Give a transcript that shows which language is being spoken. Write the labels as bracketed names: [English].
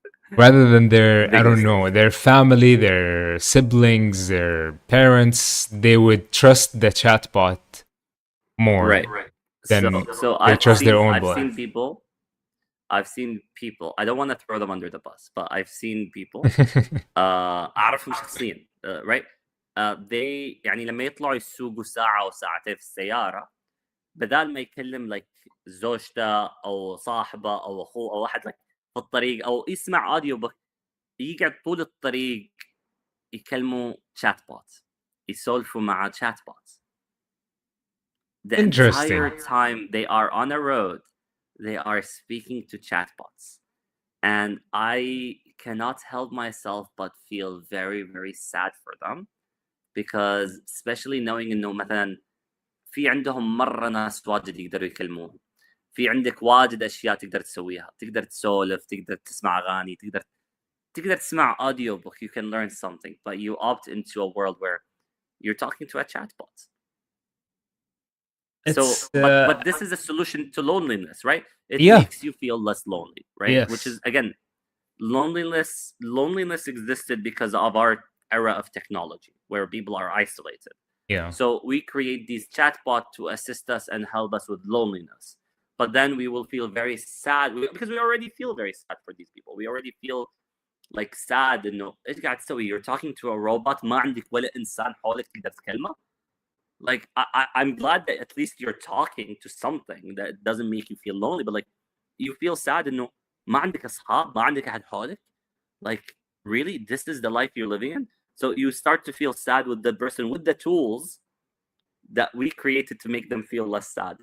[English] Rather than their, I don't know, their family, their siblings, their parents, they would trust the chatbot more than they trust their own blood. I've seen people. I don't want to throw them under the bus, but I've seen people. [Arabic] أعرفهم شخصيا, right? They يعني لما يطلعوا يسوقوا ساعة أو ساعتين في السيارة, بدال ما يكلم like زوجته أو صاحبه أو أخوه أو واحد like في الطريق او يسمع اوديو بوك, يقعد طول الطريق يكلموا chat bots, يسولفوا مع chat bots. [English] The entire time they are on a road, they are speaking to chat bots. And I cannot help myself but feel very, very sad for them, because especially knowing [Arabic] انه مثلا في عندهم مرة ناس واجد يقدروا يكلمون، في عندك واجد اشياء تقدر تسويها، تقدر تسولف، تقدر تسمع اغاني، تقدر تسمع audio book, [English] you can learn something, but you opt into a world where you're talking to a chatbot. So It's but this is a solution to loneliness, right? It Yeah. makes you feel less lonely, right? Which Yes. is again, loneliness existed because of our era of technology where people are isolated. Yeah. So we create these chatbots to assist us and help us with loneliness. But then we will feel very sad because we already feel very sad for these people. We already feel like sad [Arabic] انه ايش قاعد تسوي؟ [English] You're talking to a robot [Arabic] ما عندك ولا انسان حولك تقدر تكلمه. [English] Like I'm glad that at least you're talking to something that doesn't make you feel lonely, but like you feel sad [Arabic] انه ما عندك اصحاب، ما عندك احد حولك. [English] Like really, this is the life you're living in? So you start to feel sad with the person with the tools that we created to make them feel less sad.